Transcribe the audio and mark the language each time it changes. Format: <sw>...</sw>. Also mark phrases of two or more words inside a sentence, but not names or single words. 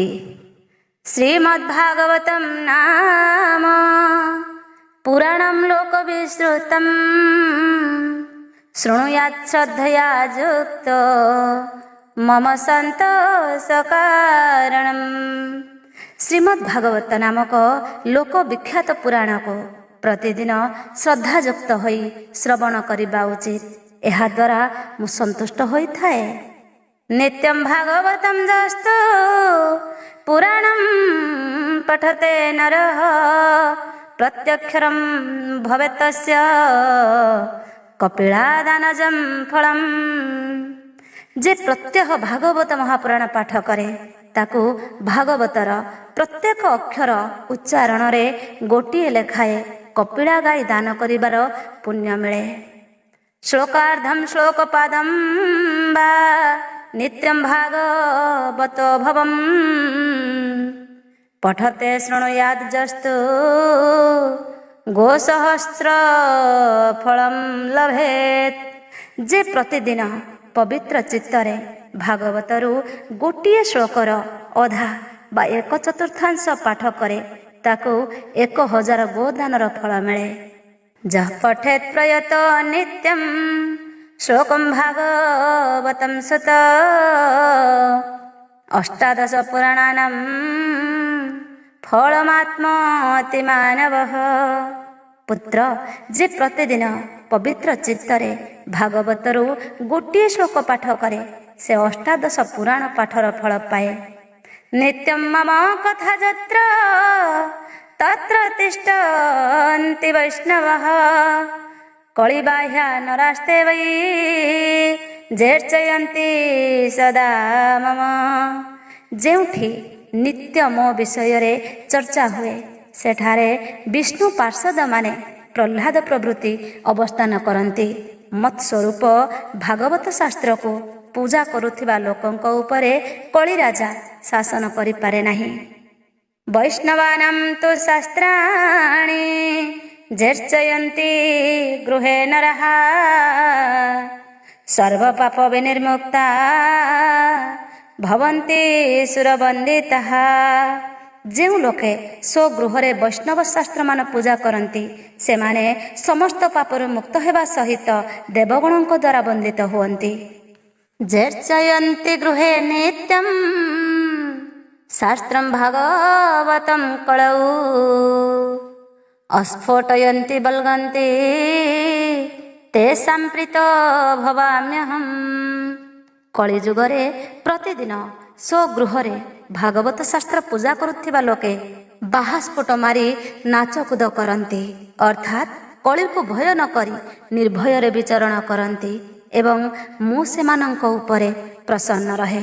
<sa>श्रीमद्भागवतं नाम पुराणं लोकविश्रुतं शृणुयात् श्रद्धया युक्तो मम सन्तोषकारणम्।</sa> <or>ଶ୍ରୀମଦ୍ଭାଗବତ ନାମକ ଲୋକ ବିଖ୍ୟାତ ପୁରାଣକୁ ପ୍ରତିଦିନ ଶ୍ରଦ୍ଧାଯୁକ୍ତ ହୋଇ ଶ୍ରବଣ କରିବା ଉଚିତ। ଏହା ଦ୍ୱାରା ମୁଁ ସନ୍ତୁଷ୍ଟ ହୋଇଥାଏ।</or> <sa>ନିତ୍ୟଂ ଭାଗବତଂ ଯସ୍ତୁ ପୁରାଣଂ ପଠତେ ନରଃ ପ୍ରତ୍ୟକ୍ଷରଂ ଭବେତ୍ ତସ୍ୟ କପିଳାଦାନଜଂ ଫଳମ୍।</sa> <or>ଯେ ପ୍ରତ୍ୟହ ଭାଗବତ ମହାପୁରାଣ ପାଠ କରେ ତାକୁ ଭାଗବତର ପ୍ରତ୍ୟେକ ଅକ୍ଷର ଉଚ୍ଚାରଣରେ ଗୋଟିଏ ଲେଖାଏ କପିଳା ଗାଈ ଦାନ କରିବାର ପୁଣ୍ୟ ମିଳେ।</or> <sa>श्लोकार्धं श्लोकपादं वा नित्यं भागवतो भवम् पठते शृणुयात् यस्तु गोसहस्र फलं लभेत्।</sa> <or>ଯେ ପ୍ରତିଦିନ ପବିତ୍ର ଚିତ୍ତରେ ଭାଗବତରୁ ଗୋଟିଏ ଶ୍ଲୋକର ଅଧା ବା 1/4 ପାଠ କରେ ତାକୁ 1000 ଗୋଦାନର ଫଳ ମିଳେ।</or> <sa>जः पठेत् प्रयतो नित्यं श्लोकं भागवतं सुत 18 पुराणानां फलमाप्नोति मानवः।</sa> <or>ପୁତ୍ର ଯେ ପ୍ରତିଦିନ ପବିତ୍ର ଚିତ୍ତରେ ଭାଗବତରୁ ଗୋଟିଏ ଶ୍ଲୋକ ପାଠ କରେ ସେ 18 ପୁରାଣ ପାଠର ଫଳ ପାଏ।</or> <sa>नित्यं मम कथा जत्र तत्र तिष्ठन्ति वैष्णवः कलिबाह्या नरास्ते वै जेर्चयन्ति सदा मम।</sa> <or>ଯେଉଁଠି ନିତ୍ୟ ମୋ ବିଷୟରେ ଚର୍ଚ୍ଚା ହୁଏ ସେଠାରେ ବିଷ୍ଣୁ ପାର୍ଷଦମାନେ ପ୍ରହ୍ଲାଦ ପ୍ରଭୃତି ଅବସ୍ଥାନ କରନ୍ତି। ମତ୍ ସ୍ୱରୂପ ଭାଗବତ ଶାସ୍ତ୍ରକୁ ପୂଜା କରୁଥିବା ଲୋକଙ୍କ ଉପରେ କଳି ରାଜା ଶାସନ କରିପାରେ ନାହିଁ।</or> <sa>वैष्णवानां तु शास्त्राणि जर्चयन्ति गृहे नरः सर्वपाप विनिर्मुक्ता भवन्ति सुरवन्दितः।</sa> <or>ଯେଉଁ ଲୋକେ ସ୍ୱଗୃହରେ ବୈଷ୍ଣବ ଶାସ୍ତ୍ରମାନ ପୂଜା କରନ୍ତି ସେମାନେ ସମସ୍ତ ପାପରୁ ମୁକ୍ତ ହେବା ସହିତ ଦେବଗଣଙ୍କ ଦ୍ୱାରା ବନ୍ଦିତ ହୁଅନ୍ତି।</or> <sa>ଜର୍ଚୟन्ति ଗୃହେ ନିତ୍ୟଂ शास्त्रं भागवतं कलौ अस्फोटयन्ति बल्गन्ति तेषां प्रीतो भवाम्यहम्।</sa> <or>କଳିଯୁଗରେ ପ୍ରତିଦିନ ସ୍ୱଗୃହରେ ଭାଗବତ ଶାସ୍ତ୍ର ପୂଜା କରୁଥିବା ଲୋକେ ବାହାସ୍ଫୋଟ ମାରି ନାଚକୁଦ କରନ୍ତି ଅର୍ଥାତ କଳି କୁ ଭୟ ନ କରି ନିର୍ଭୟ ବିଚରଣ କରନ୍ତି ଏବଂ ମୁଁ ସେମାନଙ୍କ ଉପରେ ପ୍ରସନ୍ନ ରହେ।</or>